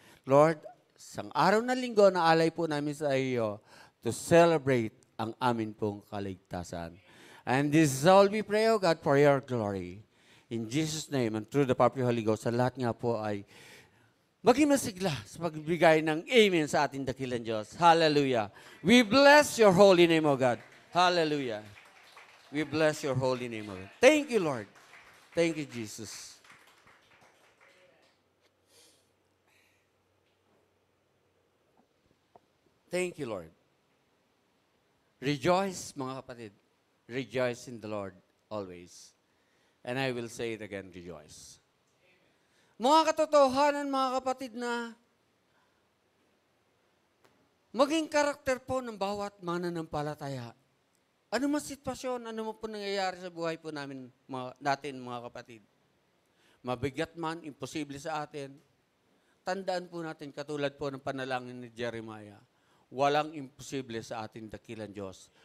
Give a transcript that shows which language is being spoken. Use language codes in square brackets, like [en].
[tl] Lord, isang araw na linggo na alay po namin sa iyo [en] to celebrate [tl] ang amin pong kaligtasan. [en] And this is all we pray, O God, for your glory. In Jesus' name and through the power of the Holy Ghost, [tl] sa lahat nga po ay maging masigla sa pagbigay ng amen sa ating dakilang Diyos. [en] Hallelujah. We bless your holy name, O God. Hallelujah. We bless your holy name, O God. Thank you, Lord. Thank you, Jesus. Thank you, Lord. Rejoice, [tl] mga kapatid. [en] Rejoice in the Lord always. And I will say it again, rejoice. [tl] Mga katotohanan, mga kapatid, na maging karakter po ng bawat mananampalataya. Ano man sitwasyon, ano man po nangyayari sa buhay po namin, natin, mga kapatid. Mabigat man, imposible sa atin. Tandaan po natin, katulad po ng panalangin ni Jeremiah, walang imposible sa ating dakilang Diyos.